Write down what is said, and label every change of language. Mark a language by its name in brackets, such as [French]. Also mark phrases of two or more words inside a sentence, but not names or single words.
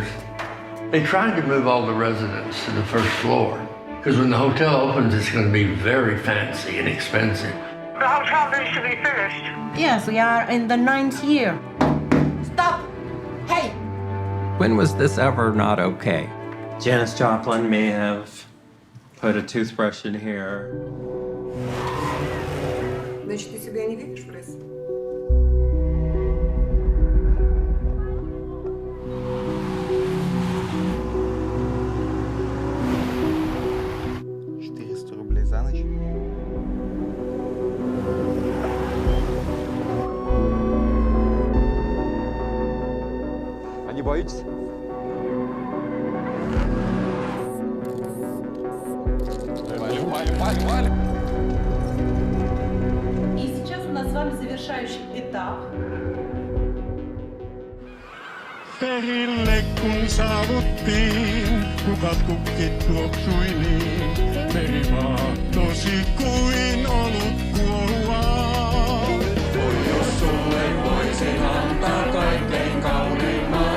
[English] They tried to move all the residents to the first floor, because when the hotel opens, it's going to be very fancy and expensive. The hotel needs to be finished. Yes, we are in the 9th year. Stop! Hey! When was this ever not okay? Janis Joplin may have put a toothbrush in here. [Russian] Значит, ты себя не видишь в лес? $400 за ночь. Не боитесь? Вали. И сейчас у нас с вами завершающий этап. [Finnish] Perille kun saavuttiin, kukat kukkit tuoksui niin. Meri vaahtosi kuin olut kuohuaa. Voi jos sulle voisin antaa kaikkein kauniimman.